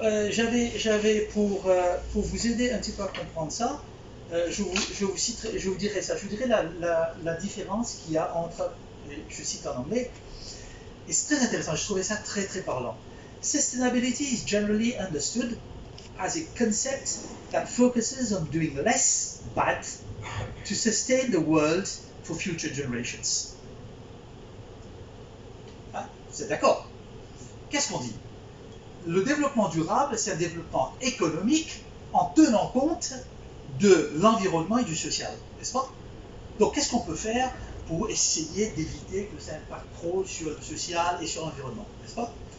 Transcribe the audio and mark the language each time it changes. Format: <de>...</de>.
<fr>J'avais pour vous aider un petit peu à comprendre ça, je vous dirai ça. Je vous dirai la différence qu'il y a entre, je cite en anglais, et c'est très intéressant, je trouvais ça très parlant.</fr> <en>Sustainability is generally understood as a concept that focuses on doing less bad to sustain the world for future generations.</en> <fr>Hein? Vous êtes d'accord? Qu'est-ce qu'on dit? Le développement durable, c'est un développement économique en tenant compte de l'environnement et du social, n'est-ce pas? Donc qu'est-ce qu'on peut faire pour essayer d'éviter que ça impacte trop sur le social et sur l'environnement, n'est-ce pas?</fr>